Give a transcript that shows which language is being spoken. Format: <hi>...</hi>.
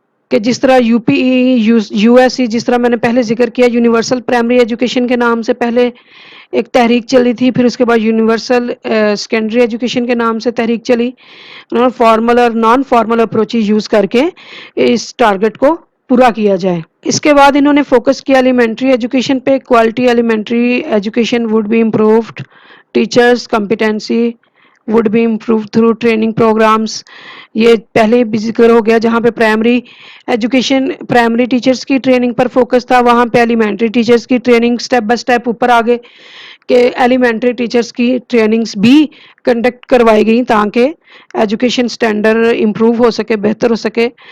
<ur>کہ جس طرح یو ایس سی، جس طرح میں نے پہلے ذکر کیا، یونیورسل پرائمری ایجوکیشن کے نام سے پہلے ایک تحریک چلی تھی، پھر اس کے بعد یونیورسل سیکنڈری ایجوکیشن کے نام سے تحریک چلی. انہوں نے فارمل اور نان فارمل اپروچز یوز کر کے اس ٹارگٹ کو پورا کیا جائے. اس کے بعد انہوں نے فوکس کیا ایلیمنٹری ایجوکیشن پہ.</ur> <en>Quality elementary education would be improved. Teachers competency would be improved through training programmes.</en> <ur>یہ پہلے بھی ذکر ہو گیا. جہاں پہ پرائمری ایجوکیشن پرائمری ٹیچرز کی ٹریننگ پر فوکس تھا، وہاں پہ ایلیمنٹری ٹیچرز کی ٹریننگ سٹیپ بائی سٹیپ اوپر آگے کہ ایلیمنٹری ٹیچرز کی ٹریننگز بھی کنڈکٹ کروائی گئیں تاکہ ایجوکیشن سٹینڈرڈ امپروو ہو سکے، بہتر ہو سکے.</ur>